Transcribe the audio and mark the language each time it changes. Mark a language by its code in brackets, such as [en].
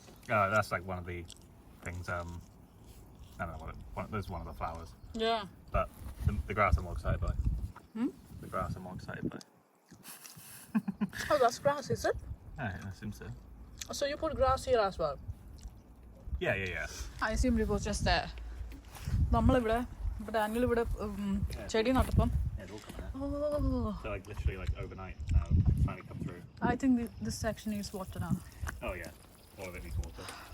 [en] Oh, that's like one of the things. I don't know what there's one of the flowers. Yeah. But the grass I'm more excited by. The grass I'm more excited by. Oh, that's grass, is it? Yeah, I assume so. So you put grass here as well? Yeah. I assumed it was just there. [ml] നമ്മളിവിടെ ഇപ്പോൾ Daniel ഇവിടെ ചെടി നട്ടപ്പം. [en] Yeah, they're all coming out. Oh. So like literally like overnight, finally come through. I think this section needs water now. Oh yeah, all of it needs water.